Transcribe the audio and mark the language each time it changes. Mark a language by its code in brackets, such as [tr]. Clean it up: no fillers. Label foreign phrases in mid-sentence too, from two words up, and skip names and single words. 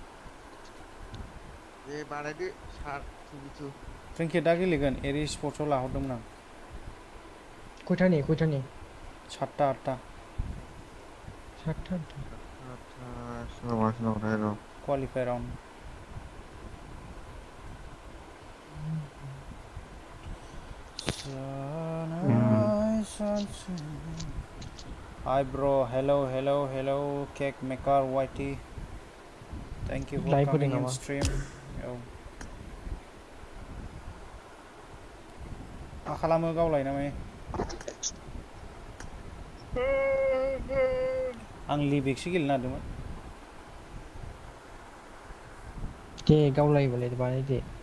[brx] दे बानायदो सार 2v2 प्रिंकिया दा गेलेगोन एरि स्पर्ट्सआव लाहरदोंमोन आं खयथानि 7ता 8ता 7ता सोरनावथाय र' [en] qualify round Hi bro, hello, cake maker whitey. Thank you for [brx] लाइभ होदों [en] coming in [brx] नामा [en] stream. [brx] औ मा खालामो गावलाय ना मायो आं लिबिक्सो गेलेनो नागिरदोंमोन दे गावलायोबालाय बानायदो